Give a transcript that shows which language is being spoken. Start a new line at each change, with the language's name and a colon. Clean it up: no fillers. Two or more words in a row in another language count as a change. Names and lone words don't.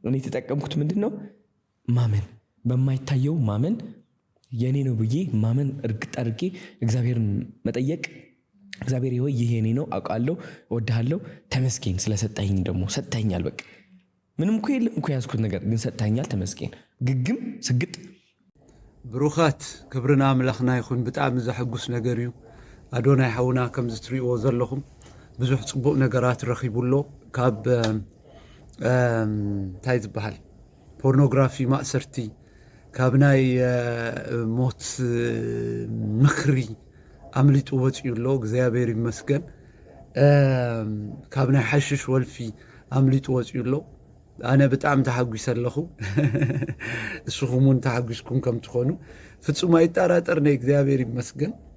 Amharic: እኔ የተጠቀምኩት ምንድነው ማመን በማይታየው ማመን የኔ ነው ብዬ ማመን እርግጥ አድርጌ እግዚአብሔርን መጠየቅ እግዚአብሔር ሆይ ይሄ የኔ ነው አውቃለሁ እወድሃለሁ ተመስገን ስለሰጠኸኝ ደግሞ ሰጠኸኛል በቃ ምንም እኮ የለም እኮ ያዝኩት ነገር ግን ሰጠኸኛል ተመስገን ግግም ስግጥ
Tigrinya: ብሩኻት ክብርና አምላኽና ይኹን ብጣዕሚ ዘሐጉስ ነገር እዩ አዶናይ ሓውና ከም ዝትሪእዎ ዘለኹም ብዙሕ ጽቡቕ ነገራት ረኺቡሎ ካብ እንታይ ዝበሃል ፖርኖግራፊ ማእሰርቲ ካብ ናይ ሞት ምኽሪ አምሊጡ ወፂኡሎ እግዚአብሔር ይመስገን ካብ ናይ ሓሽሽ ወልፊ አምሊጡ ወፂኡሎ አነ በጣም ተሐጉስ አለኹ እሱኹሙን ተሐጉስኩም ከም ትኾኑ ፍጹም አይጣራጠር ነው እግዚአብሔር ይመስገን